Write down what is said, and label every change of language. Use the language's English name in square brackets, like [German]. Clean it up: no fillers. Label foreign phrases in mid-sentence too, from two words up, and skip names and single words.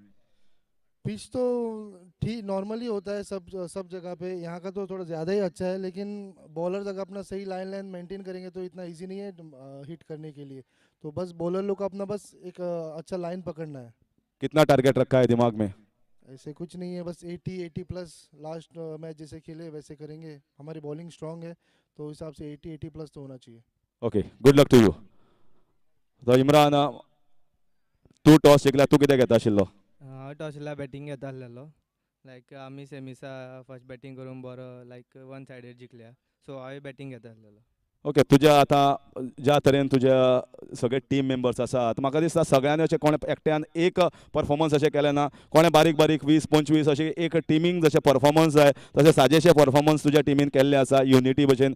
[Hindi] पिच तो ठीक नॉर्मली होता है सब जगह पे, यहाँ का तो थोड़ा ज़्यादा ही अच्छा है, लेकिन बॉलर्स अगर अपना सही [English] line maintain [Hindi] करेंगे तो इतना इजी नहीं है हिट करने के लिए, तो बस बॉलर लोग को अपना बस एक अच्छा लाइन पकड़ना है. कितना टारगेट रखा है दिमाग में? ऐसे कुछ नहीं है, बस 80 प्लस. [English] last match [Hindi] जैसे खेले वैसे करेंगे, हमारी [English] bowling strong [Hindi] है तो हिसाब से 80 प्लस तो होना चाहिए. [English] okay, good luck to you. [Konkani] तो इम्रान, तू टॉस जिंकला, तू कितें घेता आशिल्लो? हांव टॉसला बॅटींग घेता आसलेलो, लायक आमी सेमिसा [English] first batting [Konkani] करून बरो लायक वन सायडीर जिखल्या, सो हांवें बॅटींग घेता आसलेलो. ओके, तुझ्या आता ज्या तरेन तुझ्या सगळे [English] team members [Konkani] आसात, म्हाका दिसता सगळ्यांनी अशें कोणे एकट्यान एक परफॉर्मन्स अशें केलें ना, कोणे बारीक बारीक 20-25 अशें एक टिमींग जशें परफॉर्मन्स जाय तशें साजेशें परफॉर्मन्स तुज्या टिमीन केल्लें आसा युनिटी भशेन.